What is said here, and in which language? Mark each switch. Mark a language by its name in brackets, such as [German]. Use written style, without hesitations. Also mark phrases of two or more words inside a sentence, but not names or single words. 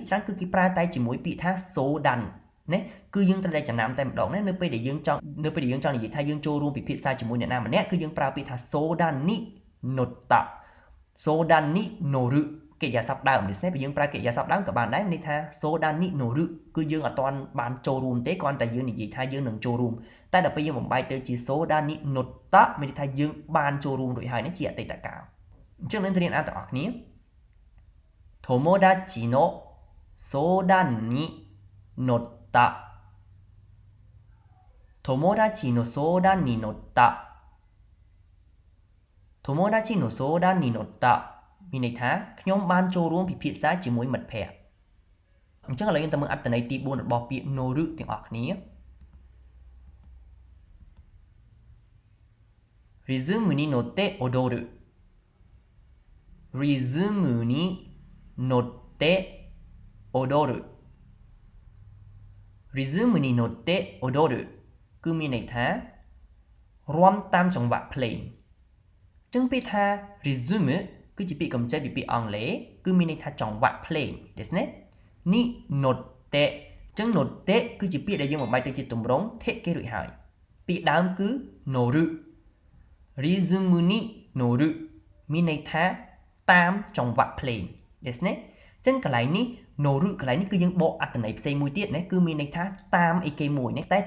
[Khmer] ច្រើនគឺគេប្រើតែជាមួយពាក្យថា sodan ណាគឺយើងត្រូវតែចំណាំតែម្ដងណានៅពេលដែលយើងចង់និយាយថាយើងចូលរួមពិភាក្សាជាមួយអ្នកណាម្នាក់គឺយើងប្រើពាក្យថា [Japanese] 相談に乗った [Khmer] សូដាននេះ 乗るកិរិយាសព្ទដើមនេះបើយើងប្រើកិរិយាសព្ទដើមក៏បានដែរន័យថា [Japanese] 相談に乗る [Khmer] គឺយើងអត់ទាន់បានចូលរួមទេគ្រាន់តែយើងនិយាយថាយើងនឹងចូលរួមតែដល់ពេលយើងបំបែកទៅជា [Japanese] 相談に乗った [Khmer] មានន័យថាយើងបានចូលរួមរួចហើយនេះជាអតីតកាលអញ្ចឹងនឹងទៅរៀនអានទាំងអស់គ្នា [Japanese] 友達の相談に乗った友達の相談に乗った友達の相談に乗った [Khmer] មានន័យថាខ្ញុំបានចូលរួមពិភាក្សាជាមួយមិត្តភ័ក្តិអញ្ចឹងឥឡូវយើងទៅមើលអត្ថន័យទី4របស់ពាក្យ乗るទាំងអស់គ្នា [Japanese] リズムに乗って踊るリズムに乗って踊るリズムに乗って踊る [Khmer] គឺមានន័យថារាំតាមចង្វាក់ភ្លេងអញ្ចឹងពាក្យថា resume គឺជាពាក្យកម្ចីពីពាក្យអង់គ្លេសគឺ មានន័យថាចង្វាក់ភ្លេងですねនេះ notte អញ្ចឹង notte គឺជាពាក្យដែលយើងបំបែកទៅជាទម្រង់ថេគេរួចហើយពាក្យដើមគឺ noru [Japanese] リズムに乗る [Khmer] មានន័យថាតាមចង្វាក់ភ្លេងですねអញ្ចឹងកន្លែងនេះ noru កន្លែងនេះគឺយើងបកអត្ថន័យផ្សេងមួយទៀតណាគឺមានន័យថាតាមអីគេមួយណាតែ